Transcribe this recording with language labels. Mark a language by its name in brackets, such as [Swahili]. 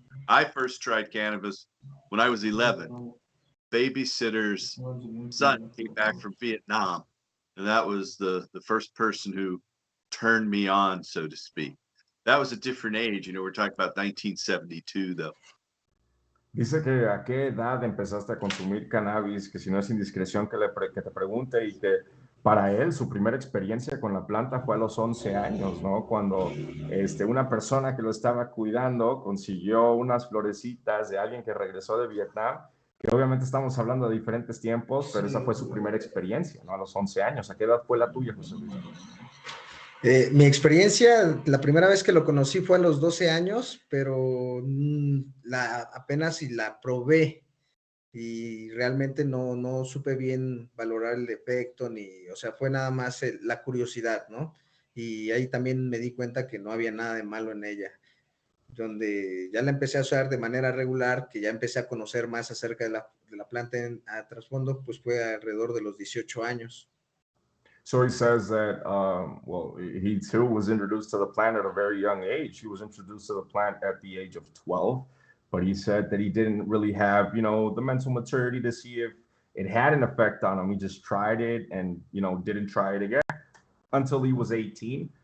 [English] I first tried cannabis when I was 11. Babysitter's son came back from Vietnam, and that was the first person who turned me on, so to speak. That was a different age. We're talking about 1972, though. [Spanish] Dice que a qué edad empezaste a consumir cannabis, que si no es indiscreción que te pregunte, y que para él su primera experiencia con la planta fue a los 11 años, ¿no? Cuando una persona que lo estaba cuidando consiguió unas florecitas de alguien que regresó de Vietnam, que obviamente estamos hablando de diferentes tiempos, pero esa fue su primera experiencia, ¿no? A los 11 años. ¿A qué edad fue la tuya, José Luis? Mi experiencia, la primera vez que lo conocí fue a los 12 años, pero apenas si la probé y realmente no supe bien valorar el efecto, o sea, fue nada más la curiosidad, ¿no? Y ahí también me di cuenta que no había nada de malo en ella. Donde ya la empecé a usar de manera regular, que ya empecé a conocer más acerca de la planta a trasfondo, pues fue alrededor de los 18 años. [English] So he says that, he too was introduced to the plant at a very young age. He was introduced to the plant at the age of 12, but he said that he didn't really have, the mental maturity to see if it had an effect on him. He just tried it and, didn't try it again until he was 18.